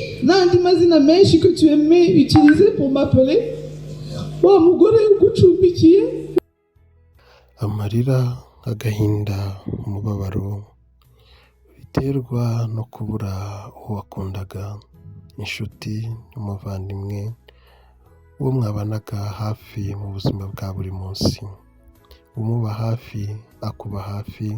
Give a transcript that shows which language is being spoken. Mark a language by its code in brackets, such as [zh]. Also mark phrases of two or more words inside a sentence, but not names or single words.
[rw] n'andi mazina menshi [fr] que tu aimais utiliser pour m'appeler, [rw] wa mugore ugucumbikiye. Amarira, agahinda, umubabaro biterwa no kubura uwo wakundaga, inshuti n'umuvandimwe, uwo mwabanaga hafi mu buzima bwa buri munsi, umuba hafi akuba hafi.